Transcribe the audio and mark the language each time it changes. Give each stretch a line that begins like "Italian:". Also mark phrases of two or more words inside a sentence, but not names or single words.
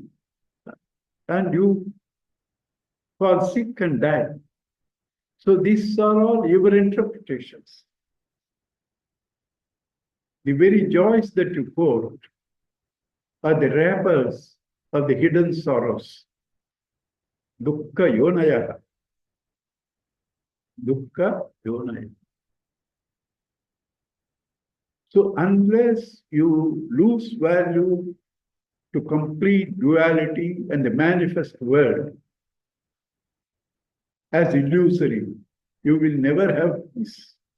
English: And you fall sick and die. So these are all your interpretations. The very joys that you quote are the wrappers of the hidden sorrows.
Sanskrit: दुःख योनयः। दुःख योनयः.
English: So unless you lose value to complete duality and the manifest world as illusory, you will never have peace.